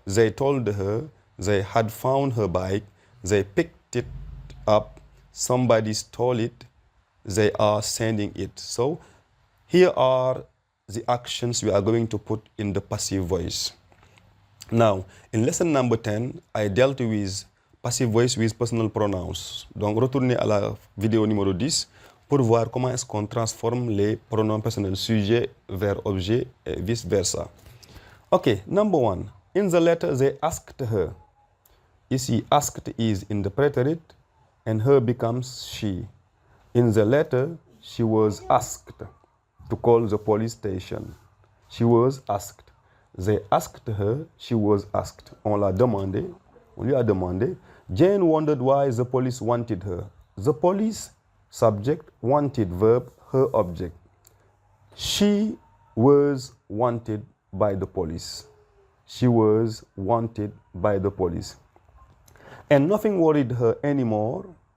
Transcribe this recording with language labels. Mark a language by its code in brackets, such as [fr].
[en] They told her they had found her bike, they picked it up, somebody stole it, they are sending it. So here are the actions we are going to put in the passive voice. Now, in lesson number 10, I dealt with passive voice with personal pronouns. [fr] Donc, retournez à la vidéo numéro 10 pour voir comment est-ce qu'on transforme les pronoms personnels sujet vers objet et vice-versa. [en] Okay, number 1. In the letter, they asked her. Ici, asked is in the preterite and her becomes she. In the letter, she was asked to call the police station. She was asked. They asked her, she was asked. [fr] On l'a demandé, on lui a demandé. [en] Jane wondered why the police wanted her. The police, subject, wanted, verb, her object. She was wanted by the police. She was wanted by the police. And nothing worried her anymore.